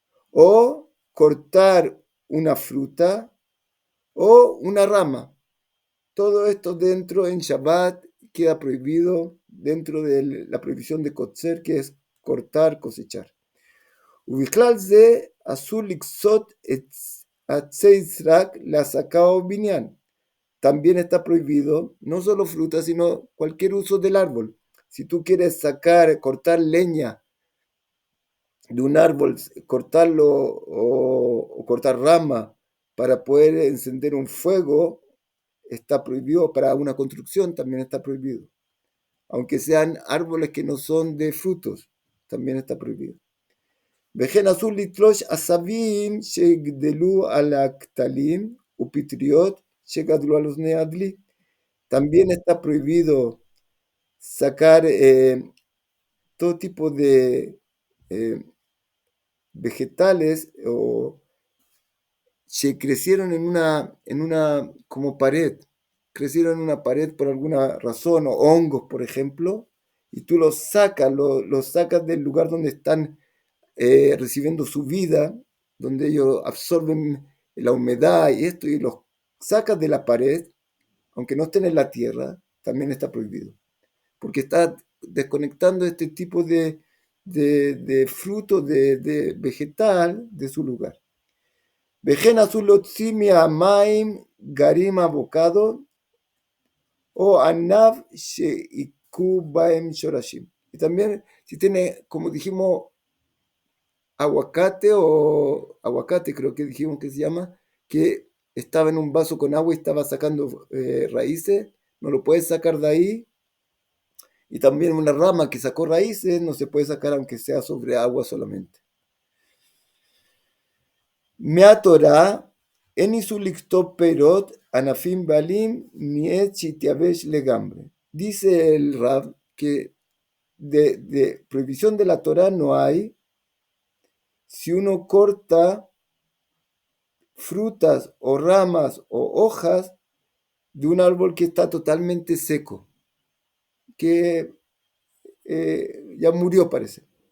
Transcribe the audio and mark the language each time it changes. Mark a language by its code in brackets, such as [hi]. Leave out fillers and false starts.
[es] O cortar una fruta o una rama. Todo esto dentro en Shabbat queda prohibido dentro de la prohibición de kotzer, que es cortar, cosechar. [he] ובכלל זה אסור לקצות את עצי סרק להסקה או בניין. [es] También está prohibido no solo frutas, sino cualquier uso del árbol. Si tú quieres cortar leña de un árbol, cortarlo o cortar rama para poder encender un fuego, está prohibido. Para una construcción también está prohibido. Aunque sean árboles que no son de frutos, también está prohibido. [he] וכן אסור לתלוש עשבים שגדלו על הכתלים ופטריות שגדלו על אוזני הדלי. [es] También está prohibido sacar todo tipo de vegetales o se crecieron en una como pared, crecieron en una pared por alguna razón, o hongos, por ejemplo, y tú los sacas del lugar donde están recibiendo su vida, donde ellos absorben la humedad y esto, y los sacas de la pared, aunque no estén en la tierra, también está prohibido, porque está desconectando este tipo de fruto, de vegetal, de su lugar. [he] וכן אסור להוציא מהמים גרים אבוקדו o ענב שהיכו בהם שורשים. [es] Y también si tiene, como dijimos, aguacate creo que dijimos que se llama, que estaba en un vaso con agua y estaba sacando raíces, no lo puedes sacar de ahí. Y también una rama que sacó raíces no se puede sacar aunque sea sobre agua solamente. [he] מהתורה אין איסור לכתוב פירות, ענפים בעלים, מעץ שהתייבש לגמרי. [es] Dice el Rab que de prohibición de la Torah no hay si uno corta frutas o ramas o hojas de un árbol que está totalmente seco, que ya murió parece.